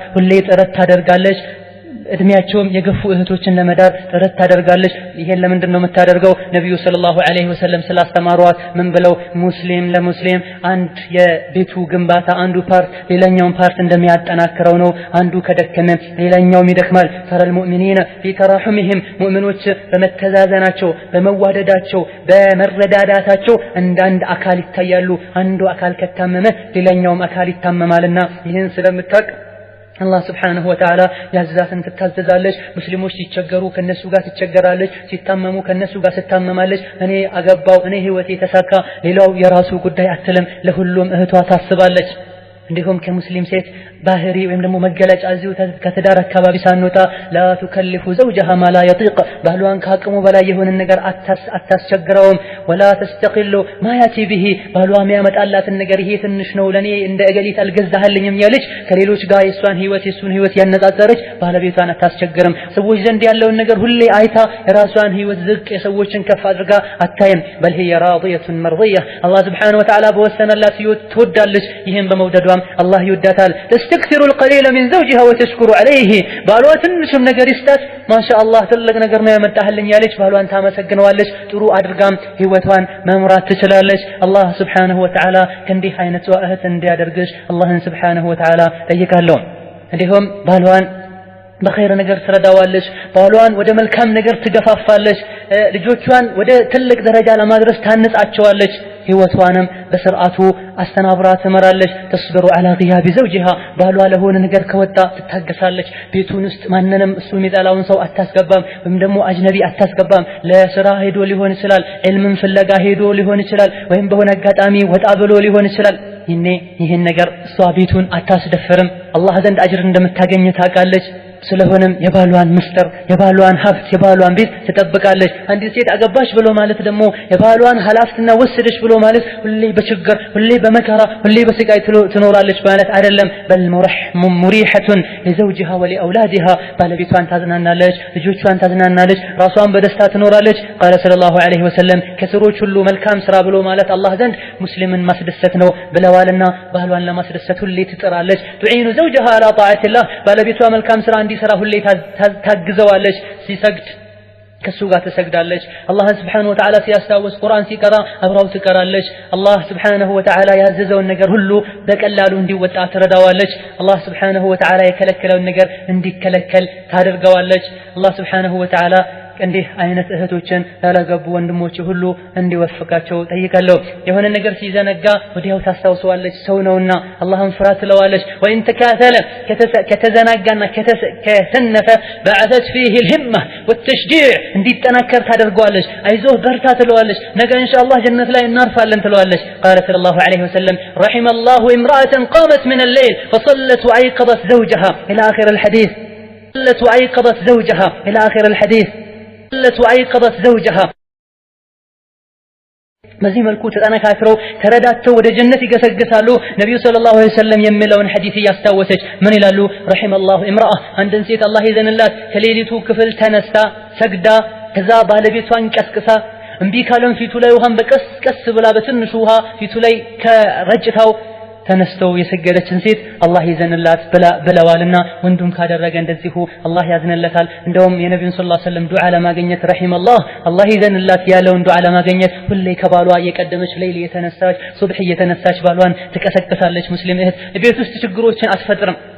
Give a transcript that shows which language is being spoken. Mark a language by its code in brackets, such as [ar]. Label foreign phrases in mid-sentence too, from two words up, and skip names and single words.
[am] ሁሌ ጥረት ታደርጋለች እድሜያቸውም የገፉ እህቶችን ለመዳር ጥረት ታደርጋለች ይሄን ለምንድን ነው የምታደርገው ነብዩ [ar] صلى الله عليه وسلم [am] ስላስተማሯት ምን ብለው ሙስሊም ለሙስሊም አንድ የቤቱ ግንባታ አንዱ ፓርት ሌላኛውን ፓርት እንደሚያጠናክረው ነው አንዱ ከደከመ ሌላኛውም ይደክማል [ar] ترى المؤمنين في تراحمهم [am] ሙእሚኖች በመተዛዘናቸው በመዋደዳቸው በመረዳዳታቸው አንድ አካል ይታያሉ አንዱ አካል ከታመመ ሌላኛውም አካል ይታመማልና ይሄን ስለምታቅ [ar] الله سبحانه وتعالى [am] ያዛትን ትታዘዛለች ሙስሊሞች ሲቸገሩ ከነሱ ጋር ትቸገራለች ሲታመሙ ከነሱ ጋር ትታመማለች እኔ አገባው እኔ ህይወቴ ተሳካ ሌላው የራሱ ጉዳይ አትልም ለሁሉም እህቷ ታስባለች እንዲሁም ከሙስሊም ሴት ባህሪ ወይም ደግሞ መገለጫ እዚሁ ከተዳር አካባቢ ሳንወጣ [ar] لا تكلف زوجها ما لا يطيق [am] ባህሏን ካቅሙ በላይ የሆነ ነገር አታስቸግረውም ولا [ar] تستقل ما ياتي به [am] ባህሏ የሚያመጣላትን ነገር ይሄ ትንሽ ነው ለኔ እንደ እገሊት አልገዛህልኝም ያለች ከሌሎች ጋር የሷን ህይወት ያነጻጸረች ባለቤቷን አታስቸግርም ሰዎች ዘንድ ያለውን ነገር ሁሌ አይታ የራሷን ህይወት ዝቅ የሰዎችን ከፍ አድርጋ አታይም [ar] بل هي راضية مرضية الله سبحانه وتعالى [am] በወሰነላት ህይወት ትወዳለች ይሄን በመውደዷ الله يوداتال [ar] تستكثر القليل من زوجها وتشكر عليه [am] ባሏ ትንሽም ነገር ይስጣት ማሻአላህ ትልቅ ነገር ነው ያመጣህልኝ ያለች ባሏን ታመሰግነዋለች ጥሩ አድርጋም ህይወቷን መምራት ትችላለች [ar] الله سبحانه وتعالى [am] ከእንዲህ አይነት እህት እንዲያደርግሽ አላህን [ar] سبحانه وتعالى [am] ጠይቃለሁ እንዲሁም ባሏን በኸይር ነገር ትረዳዋለች ባሏን ወደ መልካም ነገር ትገፋፋለች ልጆቿን ወደ ትልቅ ደረጃ ለማድረስ ታንጻቸዋለች ህይወቷንም በስርዓቱ አስተናብራ ትመራለች ተስብሩ [ar] على غياب زوجها [am] ባሏ ለሆነ ነገር ከወጣ ትታገሳለች ቤቱን ውስጥ ማንንም እሱ የሚጠላውን ሰው አታስገባም ወይም ደግሞ አጅነቢ አታስገባም ለስራ ሄዶ ሊሆን ይችላል ዒልምን ፍለጋ ሄዶ ሊሆን ይችላል ወይም በሆነ አጋጣሚ ወጣ ብሎ ሊሆን ይችላል ይሄን ነገር እሷ ቤቱን አታስደፍርም አላህ ዘንድ አጅር እንደምታገኝ ታውቃለች ስለሆነም የባሏን ምስጥር የባሏን ሀብት የባሏን ቤት ትጠብቃለች አንዲት ሴት አገባሽ ብሎ ማለት ደግሞ የባሏን ሐላፍትና ወሰደሽ ብሎ ማለት ሁሌ በችግር ሁሌ በመከራ ሁሌ በስቃይ ትኖራለች ማለት አይደለም በል [ar] مريحة لزوجها ولأولادها [am] ባለቤቷን ታዝናናለች ልጆቿን ታዝናናለች ራሷን በደስታ ትኖራለች [ar] قال صلى الله عليه وسلم [am] ከስሮች ሁሉ መልካም ስራ ብሎ ማለት አላህ ዘንድ ሙስሊምን ማስደሰት ነው ብለዋልና ባሏን ለማስደሰት ሁሌ ትጥራለች [ar] تعين زوجها على طاعة الله [am] ባለቤቷ መልካም ስራ እንዲሰራ ሁሌ ታግዘዋለች ሲሰግድ ከሱ ጋር ተሰግዳለች አላህ [ar] سبحانه وتعالى [am] ሲያስታውስ ቁርአን ሲቀራ አብራው ትቀራለች አላህ [ar] سبحانه وتعالى [am] ያዘዘውን ነገር ሁሉ በቀላሉ እንዲወጣ ትረዳዋለች አላህ [ar] سبحانه و [am] Ta'ala የከለከለውን ነገር እንዲከለከል ታደርገዋለች አላህ [ar] سبحانه وتعالى [am] እንዲህ አይነት እህቶችን ያላገቡ ወንድሞች ሁሉ እንዲወፍቃቸው ጠይቃለሁ። የሆነ ነገር ሲዘነጋ ወዲያው ታስታውሰዋለች፣ ሰው ነውና አላህን ፍራ ትለዋለች። ወይን ተካተለ ከተዘናጋና ከተሰነፈ [ar] بعثت فيه الهمة والتشجيع [am] እንዲጠናከር ታደርገዋለች። አይዞህ በርታ ትለዋለች። ነገ ኢንሻአላህ ጀነት ላይ እናርፋለን ትለዋለች። [ar] قال صلى الله عليه وسلم رحم الله امرأة قامت من الليل فصلت وأيقظت زوجها إلى آخر الحديث صلت وأيقظت زوجها إلى آخر الحديث صلت وأيقظت زوجها [am] በዚህ መልኩ ተጠናክረው ተረዳተው ወደ ጀነት ይገሰግሳሉ። ነብዩ [ar] صلى الله عليه وسلم [am] የሚለውን ሐዲስ ያስታወሰች ምን ይላሉ? [ar] رحم الله امرأة [am] አንድን ሴት አላህ ይዘንላት ከሌሊቱ ክፍል ተነስታ ሰግዳ ከዛ ባለቤቷን ቀስቅሳ እምቢ ካለም ፊቱ ላይ ውሃን በቀስ ብላ በትንሹ ውሃ ፊቱ ላይ ከረጭታው ተነስተው የሰገደችን ሴት አላህ ይዘንላት ብለዋልና ወንዱም ካደረገ እንደዚሁ አላህ ያዝንለታል። እንደውም የነብዩን [ar] صلى الله عليه وسلم [am] ዱዓ ለማግኘት ረሂመላህ አላህ ይዘንላት ያለውን ዱዓ ለማግኘት ሁሌ ከባሏ የቀደመች ሌሊት የተነሳች ሱብህ የተነሳች ባሏን ትቀሰቅሳለች። ሙስሊም እህት ቤት ውስጥ ችግሮችን አትፈጥርም።